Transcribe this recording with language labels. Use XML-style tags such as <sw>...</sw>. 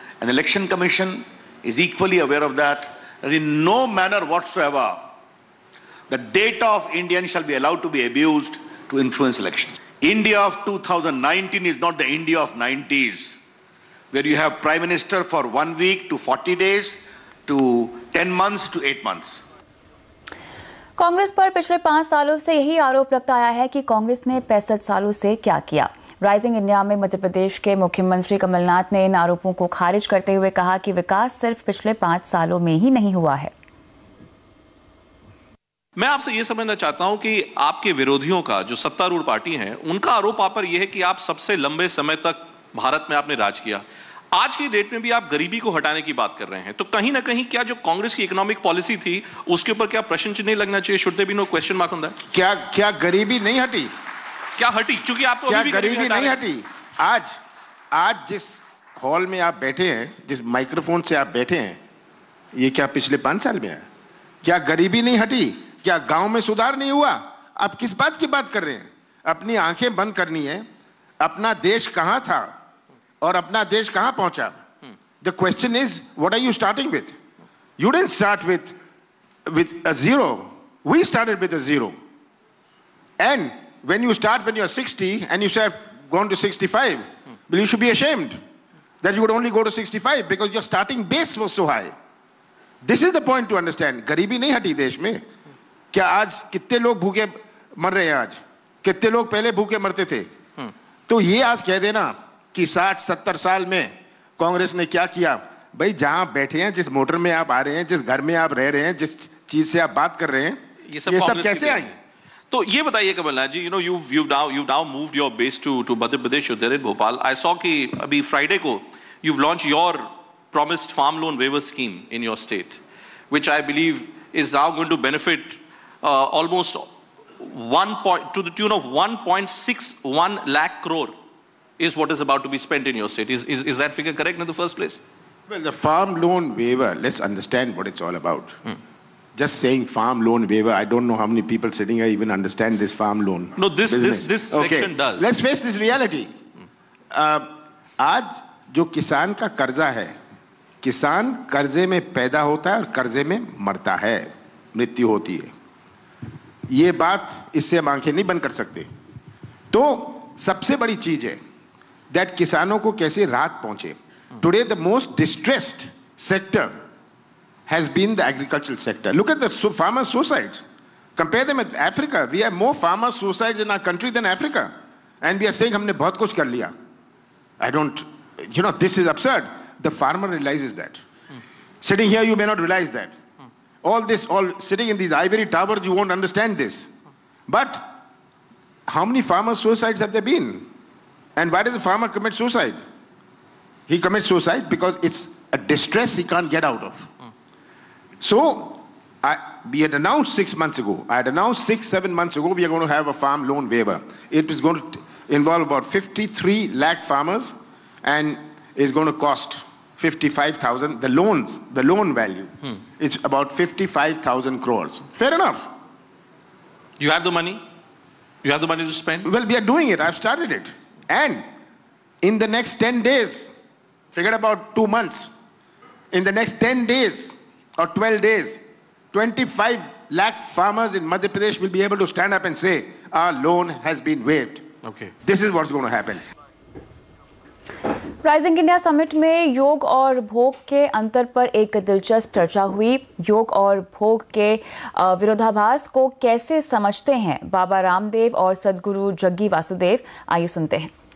<en>An election commission is equally aware of that. And in no manner whatsoever, the data of Indians shall be allowed to be abused to influence elections. India of 2019 is not the India of 90s, where you have Prime Minister for 1 week to 40 days to 10 months to 8 months.</en> <hi>Congress पर पिछले 5 सालों से यही आरोप लगता आया है कि कांग्रेस ने 65 सालों से क्या किया। राइजिंग इंडिया में मध्य प्रदेश के मुख्यमंत्री कमलनाथ ने इन आरोपों को खारिज करते हुए कहा कि विकास सिर्फ पिछले 5 सालों में ही नहीं हुआ है। मैं आपसे ये समझना चाहता हूं कि आपके विरोधियों का, जो सत्तारूढ़ पार्टी है, उनका आरोप आप पर यह है कि आप सबसे लंबे समय तक भारत में आपने राज किया। आज की डेट में भी आप गरीबी को हटाने की बात कर रहे हैं, तो कहीं ना कहीं क्या जो कांग्रेस की इकोनॉमिक पॉलिसी थी उसके ऊपर क्या प्रश्न चिन्ह नहीं लगना चाहिए?</hi> <en>Should there be no question mark on that?</en> <hi>क्या गरीबी नहीं हटी? क्या हटी? क्योंकि आप तो अभी भी गरीबी नहीं हटी। आज जिस हॉल में आप बैठे हैं, जिस माइक्रोफोन से आप बैठे हैं, ये क्या पिछले 5 साल में है? क्या गरीबी नहीं हटी? क्या गांव में सुधार नहीं हुआ? आप किस बात की बात कर रहे हैं? अपनी आंखें बंद करनी है। अपना देश कहां था और अपना देश कहां पहुंचा?</hi> <en>The question is, what are you starting with? You didn't start with a zero. We started with a zero. And when you start when you're 60 and you say I've gone to 65, well, you should be ashamed that you would only go to 65 because your starting base was so high. This is the point to understand.</en> <hi>गरीबी नहीं हटी देश में। क्या आज कितने लोग भूखे मर रहे हैं? आज कितने लोग पहले भूखे मरते थे? तो ये आज कह देना कि 60-70 साल में कांग्रेस ने क्या किया, भाई जहां बैठे हैं, जिस मोटर में आप आ रहे हैं, जिस घर में आप रह रहे हैं, जिस चीज से आप बात कर रहे हैं, ये सब कैसे आई? तो ये बताइए कमलनाथ जी,</hi> <en>you've now moved your base to Madhya Pradesh. You're there in Bhopal. I saw</en> <hi>कि अभी</hi> <en>Friday को you've launched your promised farm loan waiver scheme in your state, which I believe is now going to benefit almost to the tune of 1.61 lakh crore is what is about to be spent in your state. Is that figure correct in the first place? Well, the farm loan waiver, let's understand what it's all about. Just saying farm loan waiver, I don't know how many people sitting here even understand this farm loan. No, this section does. Let's face this reality.</en> <hi>आज जो किसान का कर्जा है, किसान कर्जे में पैदा होता है और कर्जे में मरता है, मृत्यु होती है। ये बात इससे हम आंखें नहीं बंद कर सकते। तो सबसे बड़ी चीज है that किसानों को कैसे राहत पहुंचे।</hi> <en>Today the most distressed sector has been the agricultural sector. Look at the farmer suicides. Compare them with Africa. We have more farmer suicides in our country than Africa. And we are saying</en> <hi>हमने बहुत कुछ कर लिया.</hi> <en>I don't, this is absurd. The farmer realizes that. Sitting here, you may not realize that. All sitting in these ivory towers, you won't understand this. But how many farmer suicides have there been? And why does the farmer commit suicide? He commits suicide because it's a distress he can't get out of. So, we had announced 6 months ago, I had announced 7 months ago, we are going to have a farm loan waiver. It is going to involve about 53 lakh farmers and is going to cost 55,000. The loan value, it's about 55,000 crores. Fair enough. You have the money? You have the money to spend? Well, we are doing it. I've started it. And in the next 10 days, forget about 2 months, in the next 10 days or 12 days, 25 lakh farmers in Madhya Pradesh will be able to stand up and say, our loan has been waived. Okay. This is what's going to happen.</en> <hi>Rising India summit में योग और भोग के अंतर पर एक दिलचस्प चर्चा हुई। योग और भोग के विरोधाभास को कैसे समझते हैं बाबा रामदेव और सद्गुरु जग्गी वासुदेव, आइए सुनते हैं।</hi>